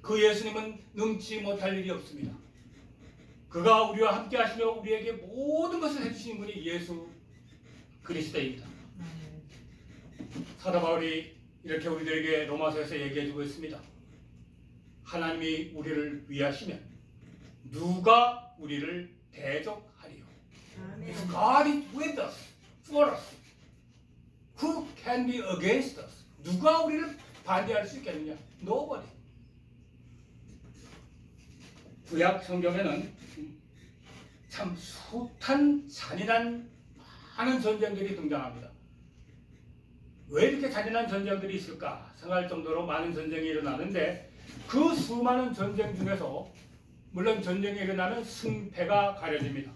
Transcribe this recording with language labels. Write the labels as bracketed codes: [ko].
[ko] 그 예수님은 능치 못할 일이 없습니다. 그가 우리와 함께 하시며 우리에게 모든 것을 해주신 분이 예수 그리스도입니다. 사도 바울이 이렇게 우리들에게 로마서에서 얘기해주고 있습니다. 하나님이 우리를 위하시면 누가 우리를 대적하리요? 아멘. [en] If God is with us, for us, who can be against us? [ko] 누가 우리를 반대할 수 있겠느냐? [en] Nobody. [ko] 구약 성경에는 참 숱한 잔인한 많은 전쟁들이 등장합니다. 왜 이렇게 잔인한 전쟁들이 있을까 생각할 정도로 많은 전쟁이 일어나는데 그 수많은 전쟁 중에서 물론 전쟁이 일어나면 승패가 가려집니다.